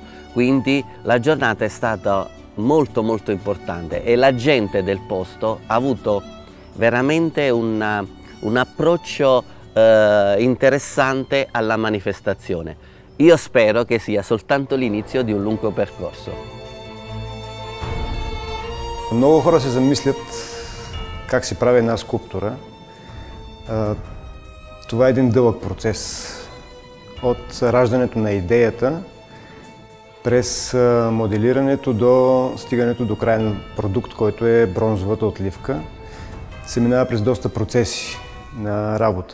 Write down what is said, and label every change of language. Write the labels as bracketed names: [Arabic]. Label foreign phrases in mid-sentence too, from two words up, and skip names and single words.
[Italian] Quindi la giornata è stata molto importante e la gente del posto ha avuto veramente un approccio interessante alla manifestazione. Io spero che sia soltanto l'inizio di un lungo percorso. [Bulgarian] Много хора се замислят как се прави една скулптура. Това е един дълъг процес. От раждането на идеята, през моделирането до стигането до крайен продукт, който е бронзовата отливка, се минава през доста процеси на работа.